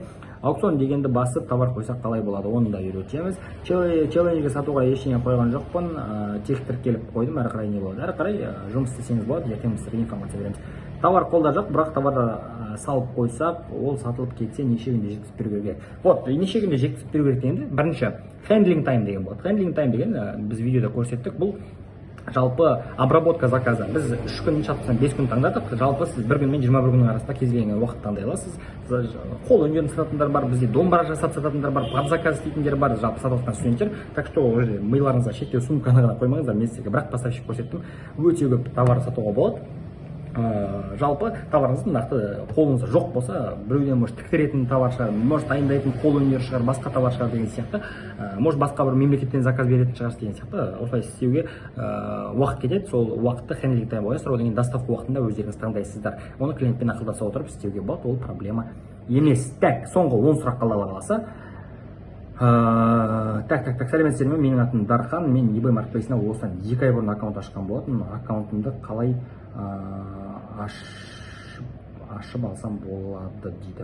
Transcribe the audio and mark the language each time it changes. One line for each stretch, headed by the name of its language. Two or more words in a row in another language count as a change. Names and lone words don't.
Kazakh: Аукцион дегенді басып товар қойсақ қалай болады, оны да үйретеміз. Челленджге сатуға ештеңе қойған жоқпын, тек тіркеліп қойдым, әрі қарай не болады? Әрі қарай жұмыс істесеңіз болады, ертең біз сіздерге информация береміз. Товар қолда жоқ, бірақ товар салып қойсақ, ол сатылып кетсе неше күнде жеткізіп беру керек. Вот, неше күнде жеткізіп беру керек дегенде, бірінші
English: handling time
Kazakh: деген болады.
English: Handling time
Kazakh: деген біз видеода көрсеттік, бұл жалпы
Russian: обработка заказа.
Kazakh: Біз 3 күн шатқысынан 5 күн таңдадық. Жалпы сіз 1 күн мен 21 күннің арасында кез келген уақыт таңдай аласыз. Қол өнерін сататындар бар, бізде домбыра жасап сататындар бар,
Russian: под заказ
Kazakh: істейтіндер бар, жалпы сатып студенттер.
Russian: Так что
Kazakh: миларыңызға шектеу, сумканы ғана қоймаңыздар, мен сіздерге бірақ поставщик көрсеттім. Өте көп товар сатуға болады. Жалпы товарыңыздың нақты қолыңызда жоқ болса, біреуден может тіктіретін товар шығар, может дайындайтын қол өнері шығар, басқа товар шығар деген сияқты, может басқа бір мемлекеттен заказ беретін шығарсыз деген сияқты, осылай істеуге уақыт кетеді. Сол уақытты
English: handling time
Kazakh: қоясыздар, одан кейін доставка уақытында өздеріңіз таңдайсыздар. Оны клиентпен ақылдаса отырып істеуге болады, ол проблема емес. Так, соңғы 10 сұрақ қалды Алла қаласа. Сәлеметсіздер ме? Менің атым Дархан, мен eBay маркетплейсіне осыдан 2 ай бұрын аккаунт ашқан болатын. Аккаунтымды қалай ашып алсам болады дейді.